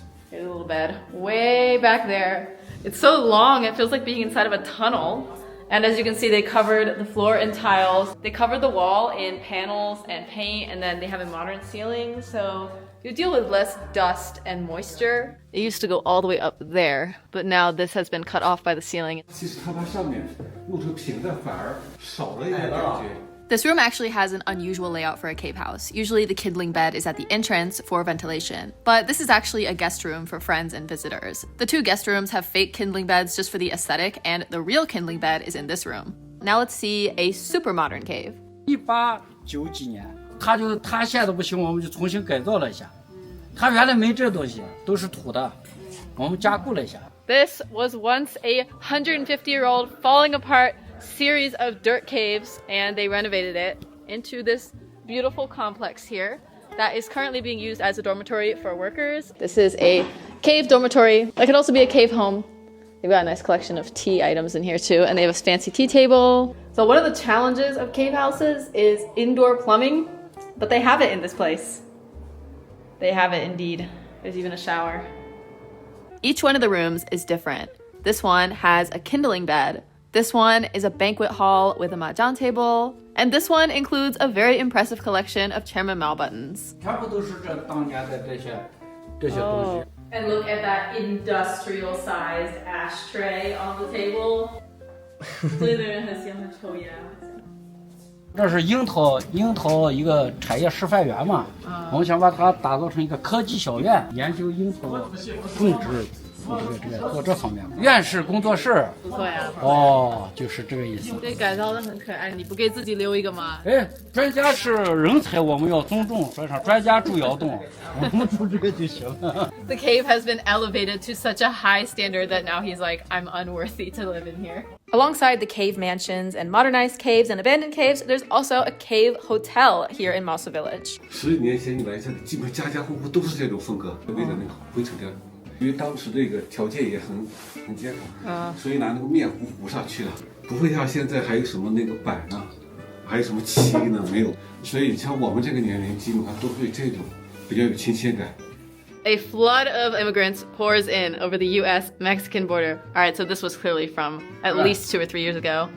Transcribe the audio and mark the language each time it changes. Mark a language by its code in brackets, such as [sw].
[en] Here's a little bed way back there. It's so long, it feels like being inside of a tunnel. And as you can see, they covered the floor in tiles. They covered the wall in panels and paint, and then they have a modern ceiling, so you deal with less dust and moisture. It used to go all the way up there, but now this has been cut off by the ceiling. [zh] 其实它把上面弄成平的，反而少了一点感觉。 [en] This room actually has an unusual layout for a cave house. Usually the kindling bed is at the entrance for ventilation, but this is actually a guest room for friends and visitors. The two guest rooms have fake kindling beds just for the aesthetic, and the real kindling bed is in this room. Now let's see a super modern cave. [zh] 1890几年，他现在不行，我们就重新改造了一下。他原来没这东西，都是土的，我们加固了一下。 [en] This was once a 150-year-old falling apart series of dirt caves, and they renovated it into this beautiful complex here that is currently being used as a dormitory for workers. This is a cave dormitory. That could also be a cave home. They've got a nice collection of tea items in here too, and they have a fancy tea table. So one of the challenges of cave houses is indoor plumbing, but they have it in this place. They have it indeed. There's even a shower. Each one of the rooms is different. This one has a kindling bed. This one is a banquet hall with a mahjong table. And this one includes a very impressive collection of Chairman Mao buttons. [zh] 全部都是这当年的这些东西。 [en] And look at that industrial-sized ashtray on the table. [zh] 这里的人很喜欢抽烟。这是樱桃一个产业示范园嘛，我们想把它打造成一个科技小院，研究樱桃种植。做这方面，院士工作室不错呀。哦，就是这个意思。对，改造的很可爱，你不给自己留一个吗？哎，专家是人才，我们要尊重。说上专家住窑洞，我们住这个就行了。 [en] The cave has been elevated to such a high standard that now he's like, I'm unworthy to live in here. Alongside the cave mansions and modernized caves and abandoned caves, there's also a cave hotel here in Hangzhou Village. [zh] 10年前你来这里，基本家家户户都是这种风格，围着那个灰尘地。因为当时这个条件也很艰苦，所以拿那个面糊上去了，不会像现在还有什么那个板啊，还有什么漆呢？没有，所以像我们这个年龄，基本上都对这种比较有亲切感。 [en] A flood of immigrants pours in over the U.S.-Mexican border. All right, so this was clearly from at least 2 or 3 years ago.